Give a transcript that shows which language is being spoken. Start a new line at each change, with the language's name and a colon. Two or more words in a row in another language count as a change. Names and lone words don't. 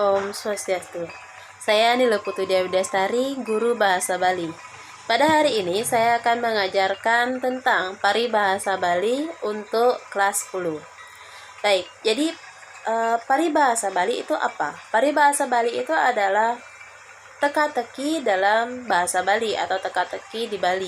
Indonesian: Om Swastiastu. Saya Nilo Putu Dewi Destari, guru bahasa Bali. Pada hari ini saya akan mengajarkan tentang paribahasa Bali untuk kelas 10. Baik, jadi paribahasa Bali itu apa? Paribahasa Bali itu adalah teka-teki dalam bahasa Bali atau teka-teki di Bali.